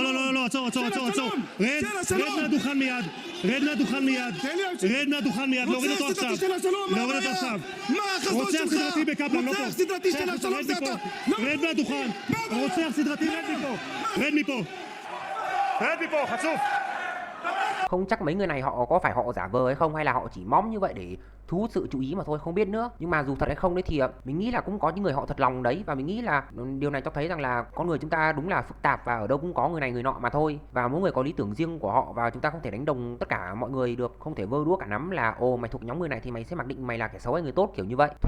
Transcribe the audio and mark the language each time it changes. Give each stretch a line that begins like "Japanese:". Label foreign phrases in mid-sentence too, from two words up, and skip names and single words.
Hebrew: לא, עצור. רד מהדוכן מיד. להוריד אותו עכשיו. מה החזון שלך? רוצח סדרתי בקפלן, לא פה. רוצח סדרתי של השלום זה אתה. רד מהדוכן. רוצח סדרתי, רד מפה, חצוף.
Vietnamese: Không chắc mấy người này họ có phải họ giả vờ hay không, hay là họ chỉ móm như vậy để thu hút sự chú ý mà thôi, không biết nữa. Nhưng mà dù thật hay không đấy thì mình nghĩ là cũng có những người họ thật lòng đấy, và mình nghĩ là điều này cho thấy rằng là con người chúng ta đúng là phức tạp và ở đâu cũng có người này người nọ mà thôi, và mỗi người có lý tưởng riêng của họ, và chúng ta không thể đánh đồng tất cả mọi người được, không thể vơ đũa cả nắm là ồ mày thuộc nhóm người này thì mày sẽ mặc định mày là kẻ xấu hay người tốt kiểu như vậy.